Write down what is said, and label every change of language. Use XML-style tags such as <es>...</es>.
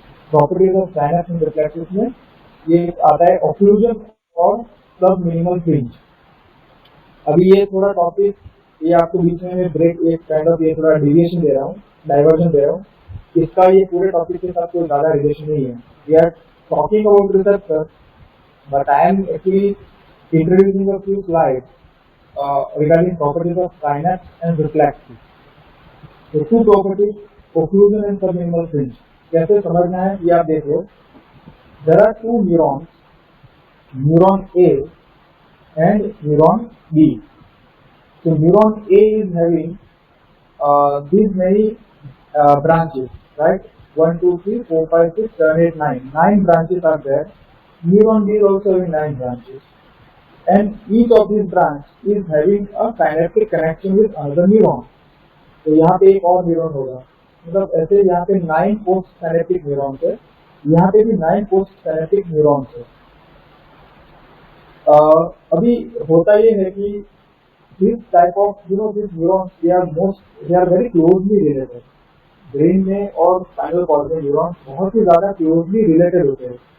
<hi>Properties of synapse and reflexes में ये आता है ऑक्लूजन और सब मिनिमल फ्रिंज। अभी ये थोड़ा टॉपिक, ये आपको बीच में ब्रेक, एक काइंड ऑफ ये थोड़ा डिविएशन दे रहा हूँ, डाइवर्जन दे रहा हूँ। इसका ये पूरे टॉपिक के साथ कोई ज़्यादा रिलेशन नहीं है।</hi> <en>We are talking about receptor, but I am actually introducing a few slides regarding properties of synapse and reflexes. So two properties, occlusion and subminimal fringe.</en> <hi>कैसे समझना है ये आप देखो।</hi> <en>There are two neurons, neuron A and neuron B. So neuron A is having these many branches, right? 1, 2, 3, 4, 5, 6, 7, 8, 9. 9 branches are there. Neuron B is also having 9 branches. And each of these branch is having a synaptic connection with another neuron.</en> <hi>तो यहाँ पे एक और neuron होगा, मतलब ऐसे यहाँ पे 9 पोस्ट साइनेप्टिक न्यूरॉन्स है, यहाँ पे भी 9 पोस्ट साइनेप्टिक न्यूरॉन्स है। अभी होता ये है कि</hi> <en>this type of these neurons they are very closely related।</en> <hi>Brain में और स्पाइनल कॉर्ड में न्यूरॉन्स बहुत ही ज़्यादा क्लोजली रिलेटेड होते हैं।</hi>